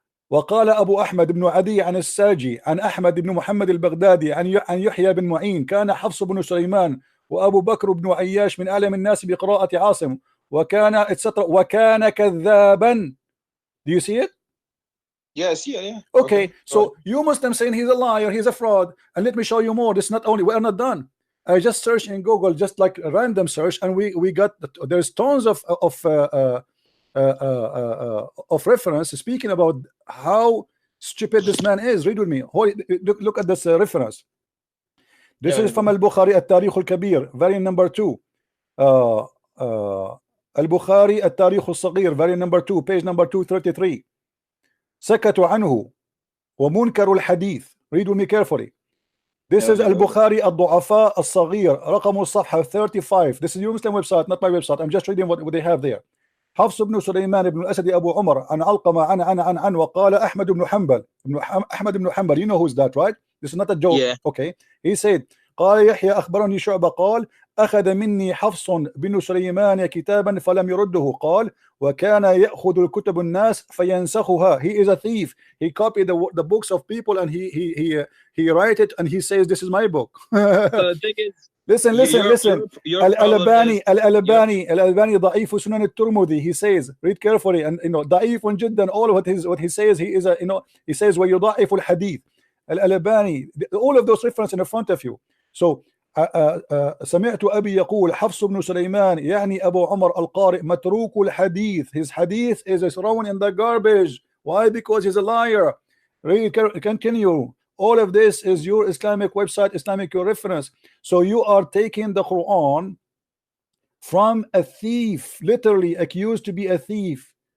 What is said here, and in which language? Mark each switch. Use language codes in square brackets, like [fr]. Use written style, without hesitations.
[ar] وقال أبو أحمد بن عدي عن الساجي عن أحمد بن محمد البغدادي عن يحيى بن معين كان حفص بن سليمان وأبو بكر بن عياش من أعلم الناس بقراءة عاصم وكان etc. وكان كذابا. [en] Do you see it? Yeah, I see it, yeah. Okay, so you Muslims saying he's a liar, he's a fraud, and let me show you more. This not only, we are not done. I just searched in Google, just like a random search, and we got, there's tons of reference speaking about how stupid this man is. Read with me. Look at this reference. This is from Al-Bukhari At-Tarikh Al-Kabir, variant number 2. Al-Bukhari At-Tarikh Al-Saghir, variant number 2, page number 233. [ar] سكتوا عنه ومنكر الحديث. [en] Read with me carefully. This is Al-Bukhari Al-Du'afa Al-Saghir, [ar] رقم الصفحة [en] 35. This is your Muslim website, not my website. I'm just reading what they have there. [ar] حفص بن سليمان بن الأسد أبو عمر عن علقمة عن وقال أحمد بن حنبل. [en] You know who's that, right? This is not a joke. Yeah. Okay. He said [ar] قال يحيى أخبرني شعبة قال أخذ مني حفص بن سليمان كتابا فلم يرده. قال وكان يأخذ الكتب الناس فينسخها. [en] He is a thief. He copied the books of people and he write it and he says this is my book. The thing is, listen. [ar] Al-Albani ضعيف سنن الترمذي. [en] He says, read carefully, and you know [ar] ضعيف جدا. [en] All of what he says, he is a, you know, he says [ar] ويضعف الحديث. [en] Al-Albani, all of those references in front of you. So [ar] سمعت أبي يقول حفص بن سليمان يعني أبو عمر القارئ متروك الحديث. [en] His hadith is thrown in the garbage. Why? Because he's a liar. Read, continue. All of this is your Islamic website, Islamic reference. So you are taking the Quran from a thief, literally accused to be a thief.